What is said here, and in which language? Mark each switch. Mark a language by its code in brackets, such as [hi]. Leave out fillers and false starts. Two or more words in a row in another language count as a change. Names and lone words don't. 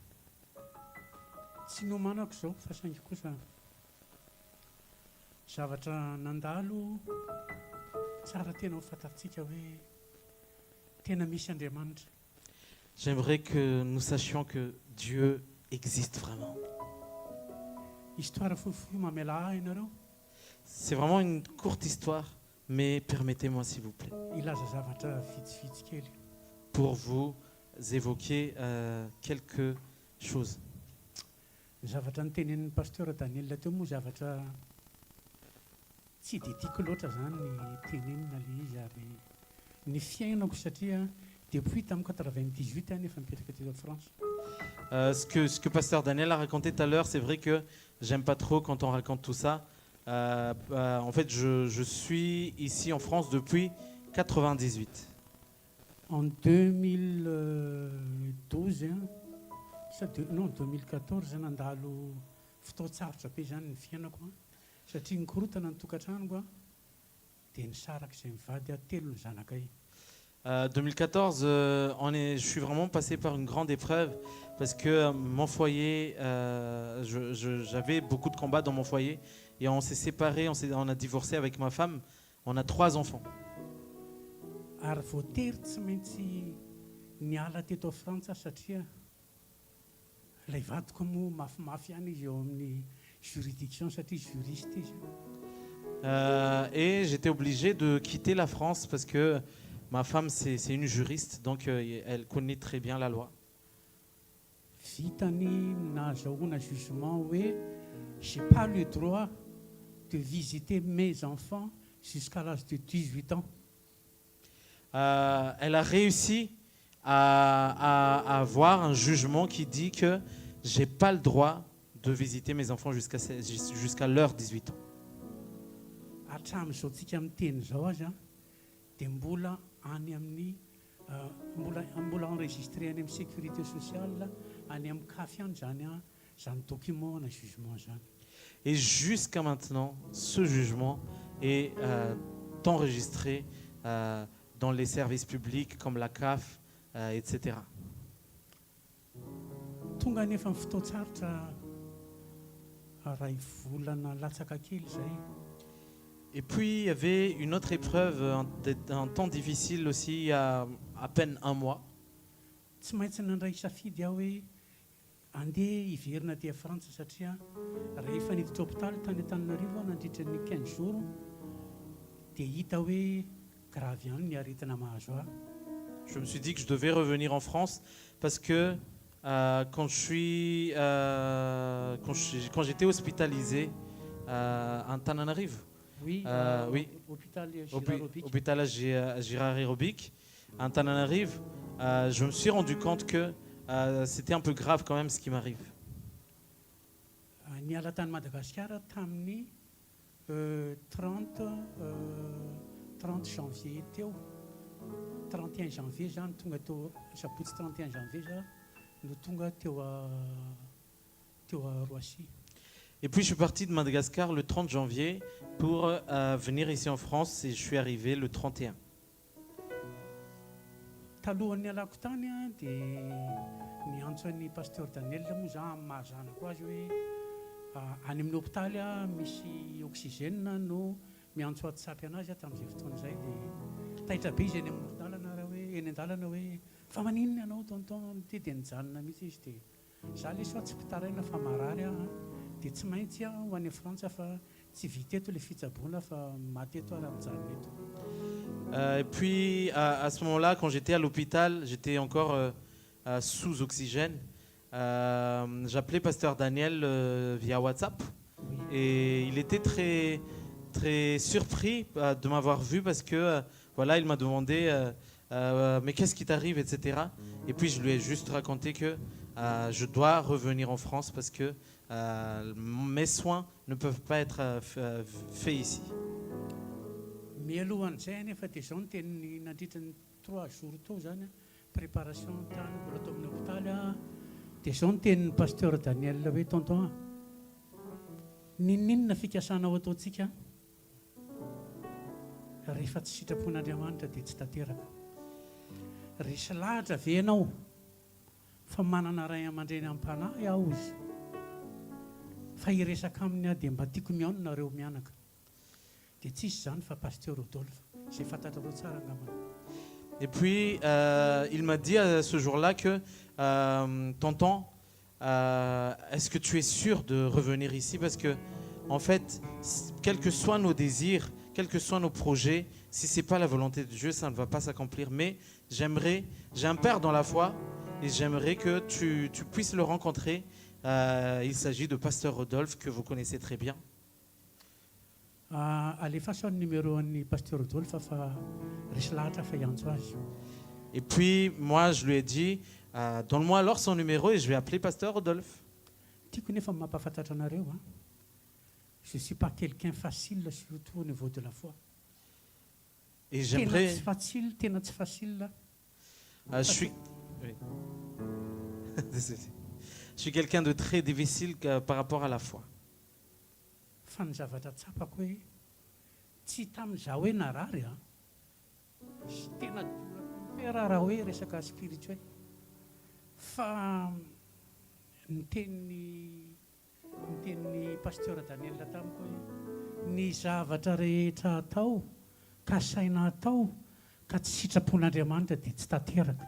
[mg] Zavatra nandalo tsara tena ho fantatsika hoe tena misy Andriamanitra. [fr] J'aimerais que nous sachions que Dieu existe vraiment. [mg] Histoire fohifohy mamela ahy ianareo. [fr] C'est vraiment une courte histoire, mais permettez-moi s'il vous plaît, [mg] Ilaza zavatra vitsivitsy kely. [fr] pour vous évoquer quelque chose. [mg] Zavatra nitenenin'ny pasteur Daniel teo moa zavatra tsy dia tiako loatra zany ny tenenina le izy ary ny fiainako satria depuis tamin'ny 98 nefa mipetraka teto [fr] en France. Ce que pasteur Daniel a raconté tout à l'heure, c'est vrai que j'aime pas trop quand on raconte tout ça. En fait, je suis ici en France depuis 98. [mg] En 2012 non 2014 nandalo fotoatsarotra be zany ny fiainako satria nikorotana ny tokantranoko dia nisarak'izay mivady telo ny zanakay. [fr] 2014, je suis vraiment passé par une grande épreuve parce que mon foyer, j'avais beaucoup de combats dans mon foyer et on s'est séparés, on a divorcé avec ma femme. On a 3 enfants. Ary voatery tsy maintsy niala teto a Frantsa satria ilay vadiko moa mafimafy ihany izy eo amin'ny juridiction satria juriste izy. Et j'étais obligé de quitter la France parce que ma femme, c'est une juriste, donc elle connaît très bien la loi. [mg] Vitany nazahoana jugement hoe [fr] j'ai pas le droit de visiter mes enfants jusqu'à l'âge de 18 ans. Elle a réussi à avoir un jugement qui dit que j'ai pas le droit de visiter mes enfants jusqu'à leur 18 ans. [mg] Hatramin'izao tsika miteny zao azy dia mbola any amin'ny mbola enregistré any amin'ny [fr] sécurité sociale [mg] any amin'ny kafy any zany document na jugement zany. [fr] Et jusqu'à maintenant, ce jugement est enregistré dans les services publics comme la CAF, etc. [mg] Tonga nefa ny fotoantsarotra ray volana latsaka kely zay. [fr] Et puis il y avait une autre épreuve, un temps difficile aussi, il y a à peine un mois. [mg] Tsy maintsy nandray safidy aho hoe andeha hiverina aty Frantsa satria rehefa niditra hôpitaly tany Antananarivo aho nandritra ny 15 jours dia hita hoe gravy ihany ny aretina mahazo ahy. [fr] Je me suis dit que je devais revenir en France parce que quand j'étais hospitalisé à Antananarivo, Oui, oui, hôpital Girard Robic, à Antananarivo, je me suis rendu compte que c'était un peu grave quand même ce qui m'arrive. [mg] Niala tany Madagasikara tamin'ny 30 janvier teo. 31 janvier zany tonga teo sabotsy 31 janvier za no tonga teo à Roissy. [fr] Et puis je suis parti de Madagascar le 30 janvier pour venir ici en France et je suis arrivé le 31. [mg] Talohan'ny alako tany dia niantso an'ny pasteur Daniel moa za amin'ny mahazanako azy hoe any amin'ny hôpitaly misy oxygène no miantso atsapy anazy tamin'izay fotoana izay dia taitra be izy eny amin'ny an-dalana hoe fa maninona ianao tonton ty dia nijanona mihitsy izy dia za le soa tsy mpitaraina fa marary dia tsy maintsy ho any Frantsa fa tsy vita eto le fitsaboana fa maty eto ary mijanona eto. [fr] Et puis à ce moment-là, quand j'étais à l'hôpital, j'étais encore sous oxygène. J'appelais pasteur Daniel via WhatsApp et il était très, très surpris de m'avoir vu parce que voilà, il m'a demandé mais qu'est-ce qui t'arrive, etc. Et puis je lui ai juste raconté que je dois revenir en France parce que mes soins ne peuvent pas être faits ici. [mg] Mialohan'izay nefa dia izao no teny nandritra ny 3 jours teo zany préparation tany mbola tao amin'ny hôpitaly dia izao no tenin'ny pasteur Daniel hoe tonton ninona fikasanao ataontsika rehefa tsy sitrapon'Andriamanitra dia tsy tanteraka. Resy lahatra ve ianao fa manana ray aman-dreny am-panahy aho izy fa hiresaka aminy dia mba tiako mihaona nareo mianaka. Dia tsisy zany fa pasteur Rodolphe zay fantatrareo tsara angambany. [fr] Et puis il m'a dit à ce jour-là que tonton, est-ce que tu es sûr de revenir ici parce que en fait, quels que soient nos désirs, quels que soient nos projets, si c'est pas la volonté de Dieu, ça ne va pas s'accomplir. Mais j'ai un père dans la foi et j'aimerais que tu puisses le rencontrer. Il s'agit de pasteur Rodolphe que vous connaissez très bien. [mg] Alefaso ny numéro an'ny pasteur Rodolphe fa resy lahatra fa hiantso azy. [fr] Et puis moi je lui ai dit donne-moi alors son numéro et je vais appeler pasteur Rodolphe. [mg] Tiako nefa mampafantatra anareo [fr] je suis pas quelqu'un facile surtout au niveau de la foi. Et j'aimerais [mg] tena tsy facile. [fr] Je suis quelqu'un de très difficile par rapport à la foi. [mg] Fa ny zavatra tsapako hoe tsy tamin'izaho hoe narary tena raha hoe resaka spirituel fa niten'ny pasteur Daniel tamiko hoe ny zavatra rehetra atao ka saina atao ka tsy sitrapon'Andriamanitra dia tsy tanteraka.